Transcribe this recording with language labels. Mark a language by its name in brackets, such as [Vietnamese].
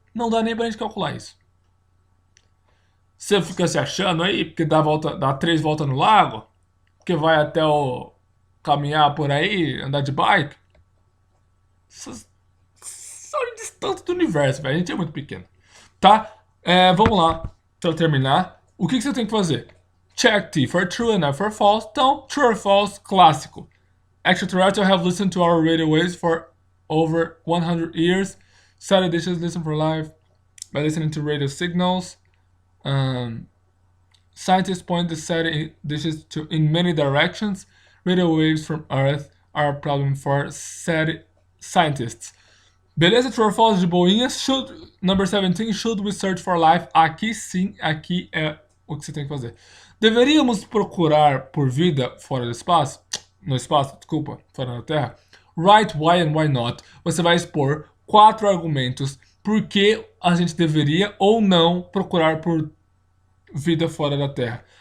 [Portuguese] Não dá nem pra gente calcular isso. Você fica se achando aí, porque dá 3 voltas no lago, porque vai até o caminhar por aí, andar de bike. Só de distância do universo, velho. A gente é muito pequeno. Tá? Vamos lá. Pra terminar. O que você tem que fazer? [English] Check T for true and F for false. [Portuguese] Então, [English] true or false, [Portuguese] clássico. [English] Extraterrestrials have listened to our radio waves for over 100 years. Seti dishes listen for life by listening to radio signals. Scientists point the Seti dishes in many directions. Radio waves from Earth are a problem for Seti scientists. Beleza, true or false [Portuguese] de boinhas. [English] Number 17, should we search for life? [Portuguese] Aqui sim, aqui é o que você tem que fazer. Deveríamos procurar por vida fora do espaço? No espaço, desculpa, fora da Terra? [English] Right, why and why not? [Portuguese] Você vai expor 4 argumentos por que a gente deveria ou não procurar por vida fora da Terra.